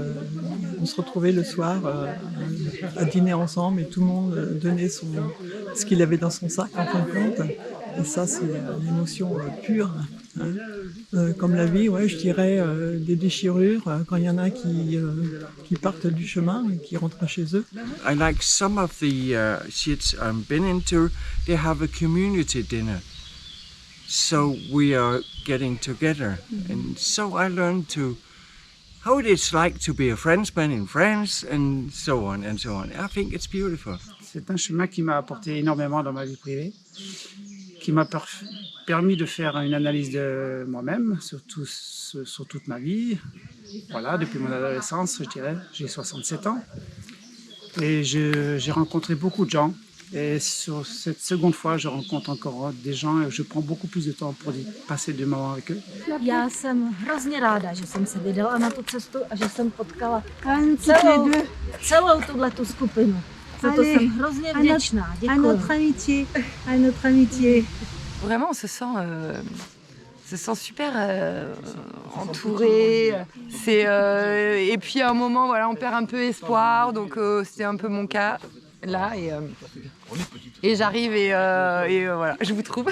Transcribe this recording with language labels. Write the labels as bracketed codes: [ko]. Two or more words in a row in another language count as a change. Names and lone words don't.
[fr] On se retrouvait le soir à dîner ensemble et tout le monde donnait ce qu'il avait dans son sac en fin de compte. Et ça, c'est l'émotion pure. Comme la vie, ouais, je dirais des déchirures quand il y en a qui partent du chemin et qui rentrent chez eux. [en] I like some of the shits I've been into, they have a community dinner. So we are getting together. And so I learned how it's like to be a Frenchman in France and so on and so on. I think it's beautiful. [fr] C'est un chemin qui m'a apporté énormément dans ma vie privée, qui m'a permis de faire une analyse de moi-même sur toute ma vie. Voilà, depuis mon adolescence, je dirais, j'ai 67 ans. Et j'ai rencontré beaucoup de gens. Et sur cette seconde fois, je rencontre encore des gens et je prends beaucoup plus de temps pour passer du moment avec eux. [cs] Já jsem hrozně ráda, že jsem se vydala na tu cestu a že jsem potkala celou tuhletu skupinu. Za to jsem hrozně vděčná. Děkuji. [fr] À notre amitié. Vraiment, on se sent super entouré. Et puis à un moment, voilà, on perd un peu espoir. Donc c'était un peu mon cas là. Et j'arrive et voilà, je vous trouve.